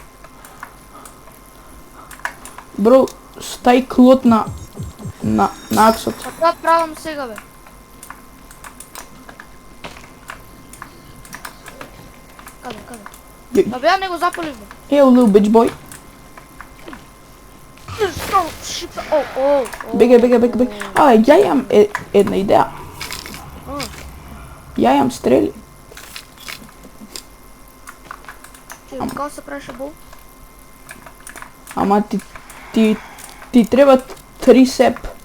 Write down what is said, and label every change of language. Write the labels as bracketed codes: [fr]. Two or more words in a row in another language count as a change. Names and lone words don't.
[mk] Бро, стај клот на аксот. А тоа правам сега, бе. Каде? Бе, ја не го запалив, бе. Ео, [en] little bitch boy. [mk] Бегај. Ја имам една идеја. Ја имам стрели. Како се правеше бол? Ама ти треба 3 сеп.